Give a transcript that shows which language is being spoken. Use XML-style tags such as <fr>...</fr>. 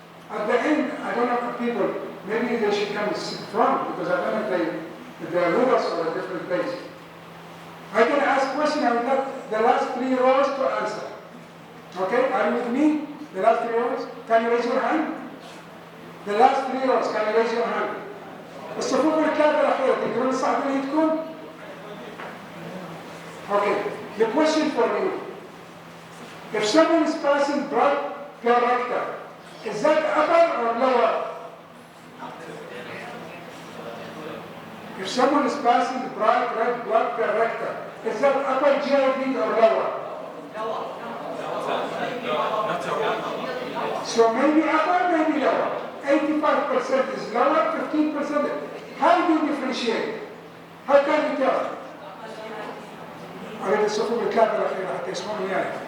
<en>At the end, I don't know if people, maybe they should come sit front because I don't know if they are with us or a different place. I can ask question, I will have the last 3 rows to answer. Okay, are you with me? The last 3 rows? Can you raise your hand? The last 3 rows, can you raise your hand?</en> <ar>الصفوف الكاملة الأخيرة تقدرون تصعدون ايدكم؟</ar> <en>Okay, the question for you. If someone is passing blood per rectum, is that upper or lower? If someone is passing bright red blood per rectum, is that upper GI or lower? So maybe upper, maybe lower. 85% is lower, 15%. How do you differentiate? How can you tell?</en> <ar>أريد الصفوف الكاملة الأخيرة حتى يسمعون وياي.</ar>